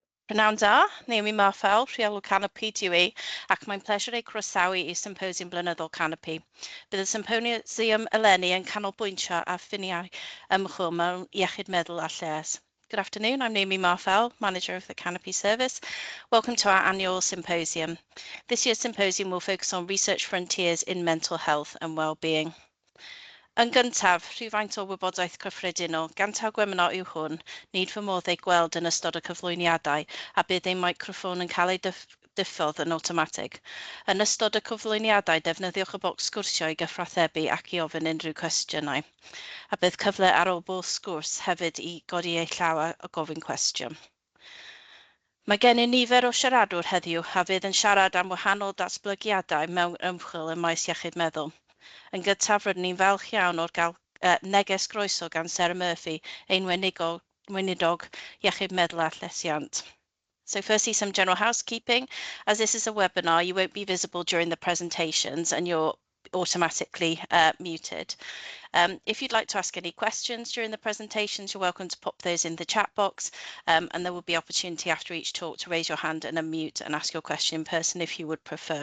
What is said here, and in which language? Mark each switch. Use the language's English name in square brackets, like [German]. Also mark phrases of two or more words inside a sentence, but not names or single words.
[Welsh] Prynawn da, Naomi Marfel, rheolwr Canopi dwi ac mae'n pleasure ei croesawu i symposium blynyddol Canopi. Bydd y symposium eleni yn canolbwyntio a ffiniau ymchwil mewn iechyd meddwl a lles. [English] Good afternoon, I'm Naomi Marfel, Manager of the Canopi Service. Welcome to our annual symposium. This year's symposium will focus on research frontiers in mental health and well-being. [Welsh] Yn gyntaf, rhywfaint o wybodaeth cyffredinol, gan taw webinar yw hwn, nid fy modd ei gweld yn ystod y cyflwyniadau a bydd ein microffon yn cael ei diffodd yn awtomatig. Yn ystod y cyflwyniadau, defnyddiwch y bocs sgwrsio i gyfrathebu ac i ofyn unrhyw cwestiynau. A bydd cyfle ar ôl bob sgwrs hefyd i godi ei llaw a gofyn cwestiwn. Mae gen i nifer o siaradwr heddiw a fydd yn siarad am wahanol datblygiadau mewn ymchwil ym maes iechyd meddwl. Yn gyntaf, rydyn ni'n falch iawn o'r gael neges groeso gan Sarah Murphy, ein weinidog iechyd meddwl a llesiant. [English] So firstly, some general housekeeping. As this is a webinar, you won't be visible during the presentations and you're automatically muted. If you'd like to ask any questions during the presentations, you're welcome to pop those in the chat box, and there will be opportunity after each talk to raise your hand and unmute and ask your question in person if you would prefer.